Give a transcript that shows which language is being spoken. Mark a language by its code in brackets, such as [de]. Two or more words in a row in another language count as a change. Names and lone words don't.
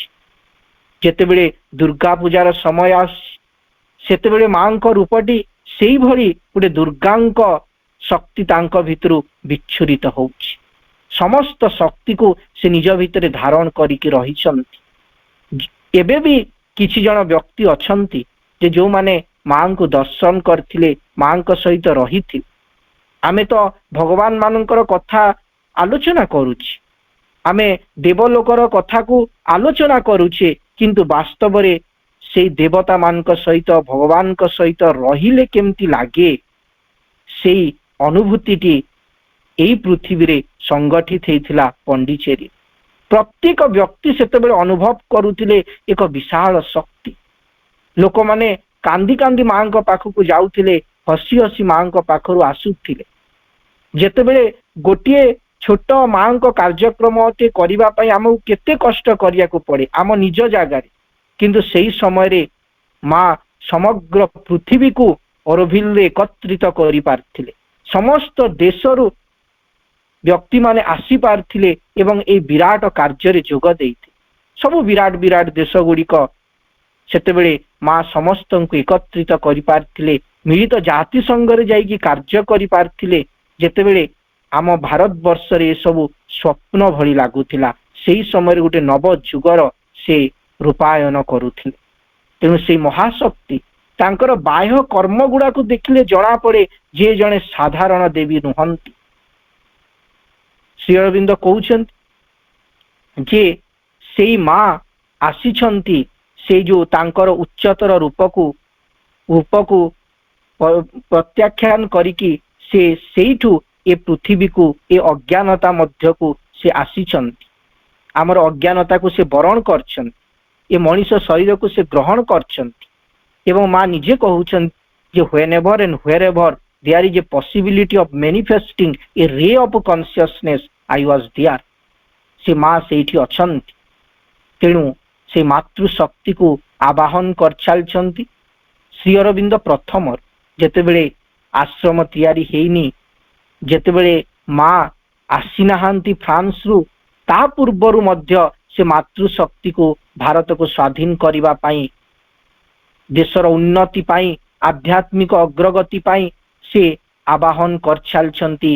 [or] ଯେତେବେଳେ ଦୁର୍ଗା ପୂଜାର ସମୟ ସେତେବେଳେ ମାଁ କୋ ରୂପଟି ସେ ଭଳି ଗୋଟେ ଦୁର୍ଗାଙ୍କ ଶକ୍ତି ତାଙ୍କୋ ଭିତରୁ ବିଚ୍ଛୁରିତ ହେଉଛି। ସମସ୍ତ ଶକ୍ତି କୋ ସେ ନିଜ ଭିତର ଧାରଣ କରିକି ରହିଛନ୍ତି। ଏବେ ଭି କିଛି ଜଣ ବ୍ୟକ୍ତି ଅଛନ୍ତି ଯେ ଯୋ ମାନେ ମାଁ କୋ ଦର୍ଶନ କରିଥିଲେ, ମାଁ କୋ ସହିତ ରହିଥି। ଆମେ ତ ଭଗବାନ ମାନଙ୍କର କଥା ଆଲୋଚନା କରୁଛି, ଆମେ ଦେବଲୋକର କଥା କୋ ଆଲୋଚନା କରୁଛେ, କିନ୍ତୁ ବାସ୍ତବ ରେ ସେ ଦେବତା ମାନ ସହିତ ଭଗବାନ ସହିତ ରହିଲେ କେମିତି ଲାଗେ, ସେ ଅନୁଭୂତି ଏଇ ପୃଥିବୀ ରେ ସଂଘଟିତ ହୋଇଥିଲା ପଣ୍ଡିଚେରୀ। ପ୍ରତ୍ୟେକ ବ୍ୟକ୍ତି ସେତେବେଳେ ଅନୁଭବ କରୁଥିଲେ ଏକ ବିଶାଳ ଶକ୍ତି। ଲୋକ ମାନେ କାନ୍ଦି କାନ୍ଦି ମାଁ କୋ ପାଖକୁ ଯାଉଥିଲେ, ହସି ହସି ମାଁ କୋ ପାଖରୁ ଆସୁଥିଲେ। ଯେତେବେଳେ ଗୋଟିଏ ଛୋଟ ମାଁ କୋ କାର୍ଯ୍ୟକ୍ରମ ତେ କରିବା ପାଇଁ ଆମକୁ କେତେ କଷ୍ଟ କରିଆ କୋ ପଡ଼େ ଆମ ନିଜ ଜାଗାରେ, କିନ୍ତୁ ସେହି ସମୟ ରେ ମାଁ ସମଗ୍ର ପୃଥିବୀ କୋ ଅରଭିଲ ଏକତ୍ରିତ କରି ପାରିଥିଲେ। ସମସ୍ତ ଦେଶରୁ ବ୍ୟକ୍ତି ମାନେ ଆସି ପାରିଥିଲେ ଏବଂ ଏ ବିରାଟ କାର୍ଯ୍ୟ ରେ ଯୋଗ ଦେଇଥେ। ସବୁ ବିରାଟ ବିରାଟ ଦେଶ ଗୁଡ଼ିକ ସେତେବେଳେ ମାଁ ସମସ୍ତ କୋ ଏକତ୍ରିତ କରି ପାରିଥିଲେ, ମିଳିତ ଜାତି ସଂଘ ରେ ଯାଇକି କାର୍ଯ୍ୟ କରି ପାରିଥିଲେ। ଯେତେବେଳେ ଆମ ଭାରତ ବର୍ଷ ରେ ସବୁ ସ୍ୱପ୍ନ ଭଳି ଲାଗୁଥିଲା, ସେହି ସମୟ ଗୋଟେ ନବ ଯୁଗର ସେ ରୂପାୟନ କରୁଥିଲେ। ତେଣୁ ସେ ମହାଶକ୍ତି ତାଙ୍କର ବାହ୍ୟ କର୍ମ ଗୁଡ଼ା କୋ ଦେଖିଲେ ଜଣା ପଡ଼େ ଯେ ଜଣେ ସାଧାରଣ ଦେବୀ ନୁହନ୍ତି। ଶ୍ରୀ ଅରବିନ୍ଦ କହୁଛନ୍ତି ଯେ ସେଇ ମାଁ ଆସିଛନ୍ତି, ସେ ଯୋ ତାଙ୍କର ଉଚ୍ଚତର ରୂପ କୋ ପ୍ରତ୍ୟାଖ୍ୟାନ କରିକି ସେ ସେଠୁ ଏ ପୃଥିବୀ କୋ ଏ ଅଜ୍ଞାନତା ମଧ୍ୟ କୋ ସେ ଆସିଛନ୍ତି। ଆମର ଅଜ୍ଞାନତା କୋ ସେ ବରଣ କରିଛନ୍ତି, ଏ ମଣିଷ ଶରୀର କୋ ସେ ଗ୍ରହଣ କରିଛନ୍ତି। ଏବଂ ମାଁ ନିଜେ କହୁଛନ୍ତି ଯେ [en] whenever and wherever there is a possibility of manifesting a ray of consciousness I was there. [or] ସେ ମାଁ ସେଠି ଅଛନ୍ତି। ତେଣୁ ସେ ମାତୃଶକ୍ତି କୋ ଆବାହନ କରି ଚାଲିଛନ୍ତି। ଶ୍ରୀ ଅରବିନ୍ଦ ପ୍ରଥମ ଯେତେବେଳେ ଆଶ୍ରମ ତିଆରି ହୋଇନି, ଯେତେବେଳେ ମାଁ ଆସି ନାହାନ୍ତି ଫ୍ରାନ୍ସ ରୁ, ତା ପୂର୍ବରୁ ମଧ୍ୟ ସେ ମାତୃଶକ୍ତି କୋ ଭାରତ କୋ ସ୍ୱାଧୀନ କରିବା ପାଇଁ, ଦେଶର ଉନ୍ନତି ପାଇଁ, ଆଧ୍ୟାତ୍ମିକ ଅଗ୍ରଗତି ପାଇଁ ସେ ଆବାହନ କରି ଚାଲିଛନ୍ତି।